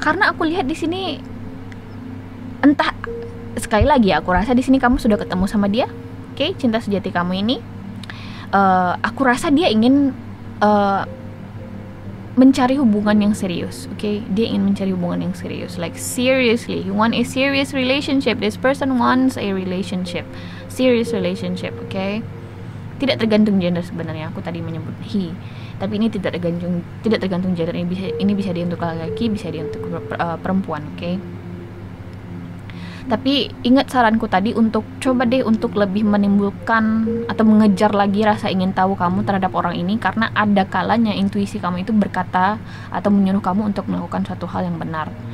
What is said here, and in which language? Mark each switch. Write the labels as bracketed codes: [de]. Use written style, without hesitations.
[id] Karena aku lihat di sini, entah, sekali lagi ya, aku rasa di sini kamu sudah ketemu sama dia, oke, cinta sejati kamu ini. Aku rasa dia ingin mencari hubungan yang serius, oke? Dia ingin mencari hubungan yang serius, [en] like seriously, he want a serious relationship. This person wants a relationship, serious relationship, oke? [id] Tidak tergantung gender sebenarnya. Aku tadi menyebut he, tapi ini tidak tergantung gender. Ini bisa dia untuk laki-laki, bisa dia untuk perempuan, oke? Tapi ingat saranku tadi untuk coba deh untuk lebih menimbulkan atau mengejar lagi rasa ingin tahu kamu terhadap orang ini, karena ada kalanya intuisi kamu itu berkata atau menyuruh kamu untuk melakukan suatu hal yang benar.